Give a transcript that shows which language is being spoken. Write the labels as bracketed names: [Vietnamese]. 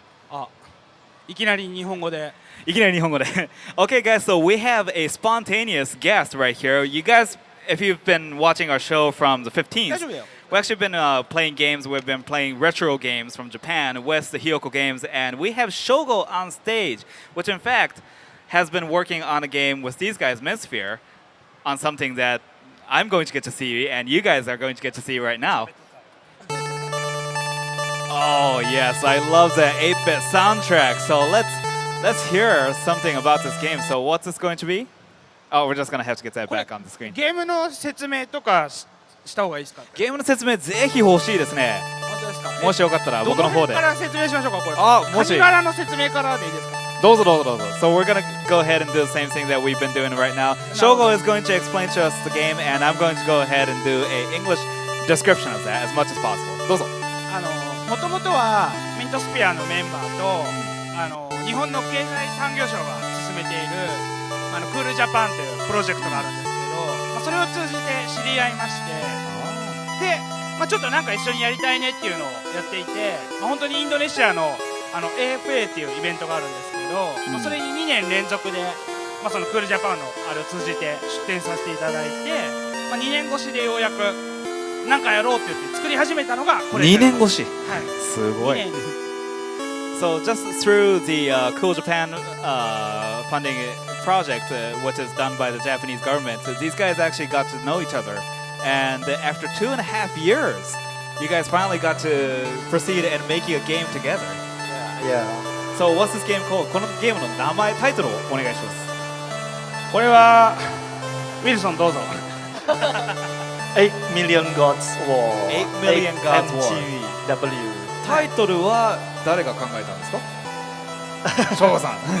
[Japanese] Ah, いきなり日本語で。 [English] Okay, guys, so we have a spontaneous guest right here. You guys, if you've been watching our show from the 15th, [Japanese] 大丈夫だよ。 [English] we've actually been playing games. We've been playing retro games from Japan with the Hyoko games, and we have Shogo on stage, which in fact has been working on a game with these guys, Mintsphere, on something that I'm going to get to see, and you guys are going to get to see right now. Oh yes, I love the 8-bit soundtrack. So let's hear something about this game. So what's this going to be? Oh, we're just gonna have to get that [Japanese] これ [English] back on the screen. [Japanese] ゲームの説明とかした方がいいですか。ゲームの説明ぜひ欲しいですね。本当ですか。もしよかったら僕の方で。どの辺から説明しましょうか。これ。あ、もしカニ柄の説明からでいいですか。どうぞどうぞどうぞ。 [English] So we're gonna go ahead and do the same thing that we've been doing right now. Shogo is going to explain to us the game, and I'm going to go ahead and do a English description of that as much as possible. [Japanese] どうぞ。もともとはミントスピアのメンバーと日本の経済産業省が進めているクールジャパンというプロジェクトがあるんですけど、それを通じて知り合いまして、で、ちょっとなんか一緒にやりたいねっていうのをやっていて、本当にインドネシアのAFA っていうイベントがあるんですけど、それに2年連続で、そのクールジャパンのあれを通じて出展させていただいて、2年越しでようやくなんかやろうって言って作り始めたのがこれ 2年越し。はい。すごい。 2年 [English] So just through the Cool Japan funding project, which is done by the Japanese government, these guys actually got to know each other. And after 2.5 years, you guys finally got to proceed and making a game together. Yeah. So what's this game called? [Japanese] このゲームの名前、タイトルをお願いします。これはウィルソンどうぞ。 [English] 8 Million Gods War. 8 Million Gods War. MGW. [Japanese] タイトルは誰が考えたんですか？翔吾さん。